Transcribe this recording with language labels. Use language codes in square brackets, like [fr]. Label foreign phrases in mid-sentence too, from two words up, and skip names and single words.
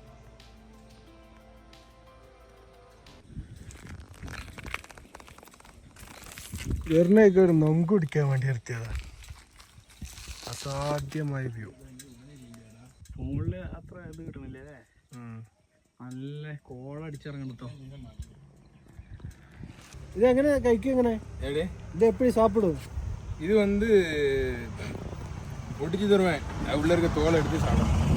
[ml] എറിനൊക്കെ ഒരു നൊങ്ക് കുടിക്കാൻ വേണ്ടി നിർത്തിയതാണ്. അസാധ്യമായ വ്യൂ. ഫോണില് അത്ര ഇത് കിട്ടണില്ലേ അല്ലേ? നല്ല കോള അടിച്ചിറങ്ങണം കേട്ടോ. ഇത് എങ്ങനെ കഴിക്കും? എങ്ങനെ ഇത് എപ്പോഴും സാപ്പിടും? [ta] இது வந்து ஒடிச்சு தருவேன். உள்ள இருக்க தோலை எடுத்து சாப்பிடும்.